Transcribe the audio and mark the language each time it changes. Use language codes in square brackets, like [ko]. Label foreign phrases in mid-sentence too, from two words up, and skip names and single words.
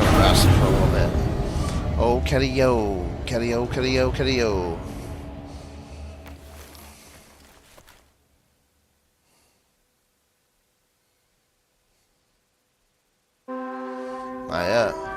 [en] rest for a little bit. Oh, Ketty-o. Ketty-o, Ketty-o, Ketty-o. Not yet.